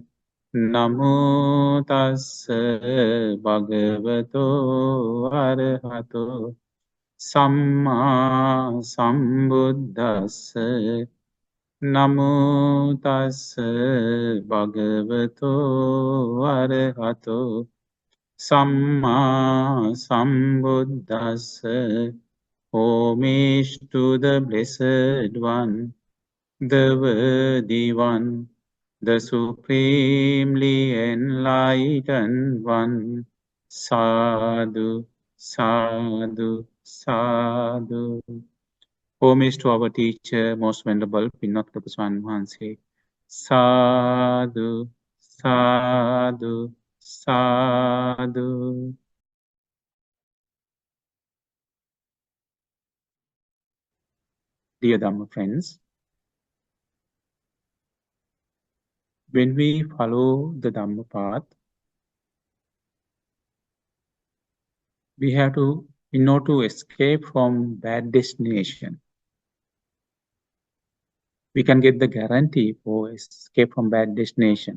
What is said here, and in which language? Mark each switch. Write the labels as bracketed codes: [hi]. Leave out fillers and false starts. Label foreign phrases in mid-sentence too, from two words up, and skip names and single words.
[pi] Namo tassa bhagavato arahato samma sambuddhassa. Namo tassa bhagavato arahato samma sambuddhassa. [en] Homage to the Blessed One, the Worthy One, the Supremely Enlightened One. [pi] Sadhu, sadhu, sadhu. [en] Homage to our teacher, most venerable Pinnacle Swami Mahanse. [pi] Sadhu, sadhu, sadhu. [en] Dear Dhamma friends, when we follow the Dhamma path, we have to, in order to escape from bad destination, we can get the guarantee for escape from bad destination.